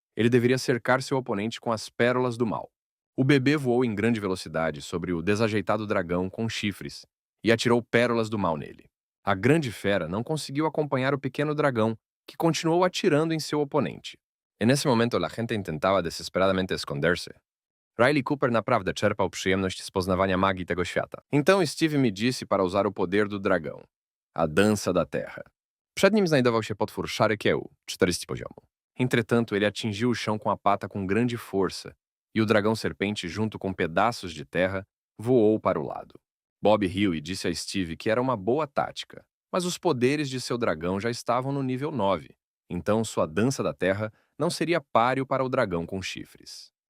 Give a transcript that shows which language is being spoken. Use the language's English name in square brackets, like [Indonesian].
[Portuguese] Ele deveria cercar seu oponente com as pérolas do mal. O bebê voou em grande velocidade sobre o desajeitado dragão com chifres e atirou pérolas do mal nele. A grande fera não conseguiu acompanhar o pequeno dragão, que continuou atirando em seu oponente. E nesse momento, a gente tentava desesperadamente esconder-se. [Polish] Riley Cooper naprawdę czerpał przyjemność z poznawania magii tego świata. [Portuguese] Então Steve me disse para usar o poder do dragão, a dança da terra. [Polish] Przed nim znajdował się potwór Sharekeu, 40 poziomu. [Portuguese] Entretanto, ele atingiu o chão com a pata com grande força, e o dragão serpente, junto com pedaços de terra, voou para o lado. Bob riu e disse a Steve que era uma boa tática, mas os poderes de seu dragão já estavam no nível 9, então sua dança da terra não seria páreo para o dragão com chifres.